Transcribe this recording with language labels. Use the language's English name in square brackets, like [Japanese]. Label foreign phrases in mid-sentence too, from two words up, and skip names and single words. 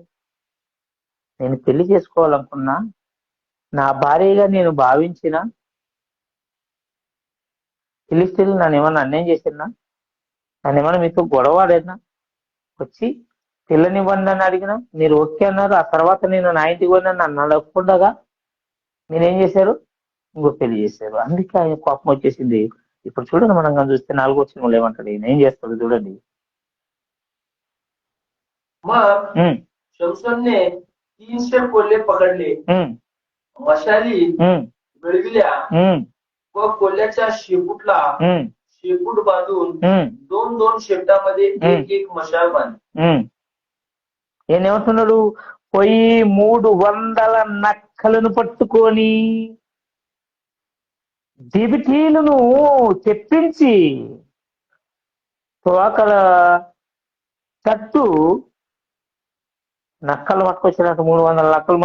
[Telugu] నేను పెళ్లి చేసుకోవాలనుకున్నా, నా భార్యగా నేను భావించిన ఫిలిష్తీయులు నన్ను ఏమన్నా అన్యాయం చేసినా, నన్ను ఏమన్నా మీతో గొడవాడైనా, వచ్చి పిల్లనివ్వండి అని అడిగినా మీరు ఓకే అన్నారు. ఆ తర్వాత నేను నా ఇంటికి పోయినా నన్ను అడగకుండగా నేనేం చేశారు? ఇంకో పెళ్లి చేశారు. అందుకే ఆయన కోపం వచ్చేసింది. ఇప్పుడు చూడండి, మనం కానీ చూస్తే 4వ వచనంలో ఏమంటాడు? ఈయన ఏం చేస్తాడు చూడండి. [Marathi] मग शमशोनने 300 कोल्हे पकडले, मशाली मिळविल्या व कोल्ह्याच्या शेपूटला शेपूट बांधून 2-2 शेपटामध्ये एक मशाल बांधली. [Telugu] ఈయన ఏమంటున్నాడు? పోయి 300 నక్కలను పట్టుకొని దివిటీలను తెప్పించి తోకల తట్టు నక్కలు పట్టుకొచ్చినట్టు 300 నక్కలు.